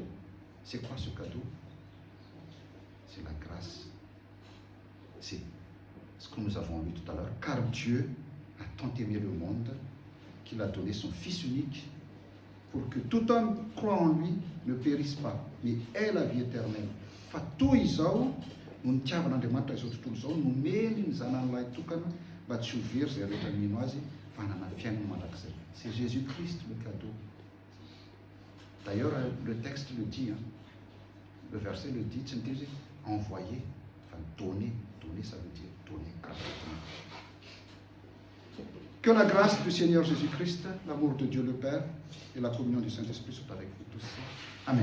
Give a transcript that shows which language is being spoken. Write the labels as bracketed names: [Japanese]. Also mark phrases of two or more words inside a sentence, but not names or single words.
[French] C'est quoi ce cadeau? C'est la grâce. C'est ce que nous avons lu tout à l'heure. Car Dieu a tant aimé le monde qu'il a donné son Fils unique pour que tout homme croit en lui ne périsse pas, mais ait la vie éternelle. [Malagasy] Fa toy izao no nitiavan'Andriamanitra izao tontolo izao nomeny ny zanan'ilay tokana mba tsy ho very zay rehetra mino azy fa hanana fiainana mandrakizay. [French] C'est Jésus-Christ le cadeau. D'ailleurs, le texte le dit, le verset le dit, c'est envoyer, enfin donner, ça veut dire donner gratuitement. Que la grâce du Seigneur Jésus-Christ, l'amour de Dieu le Père et la communion du Saint-Esprit soient avec vous tous.